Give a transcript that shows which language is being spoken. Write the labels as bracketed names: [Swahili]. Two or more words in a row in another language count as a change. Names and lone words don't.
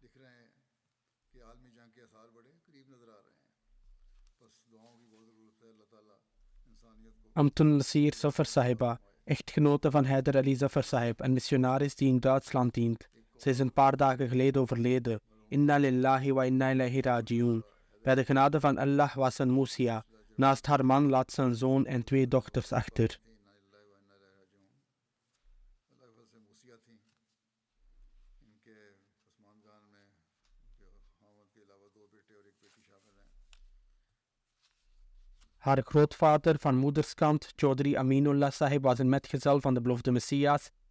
[Dutch] Amtun Nasir Zafar Sahiba, echtgenote van Haider Ali Zafar Sahib, een missionaris die in Duitsland dient. Ze is een paar dagen geleden overleden. [Arabic] إنا لله وإنا إليه راجعون. [Dutch] Bij de genade van Allah was een Musia. Naast haar man laat ze een zoon en 2 dochters achter. Haar grootvader van moederskant, Chaudhry Aminullah Sahib, was een metgezel van de beloofde Messias.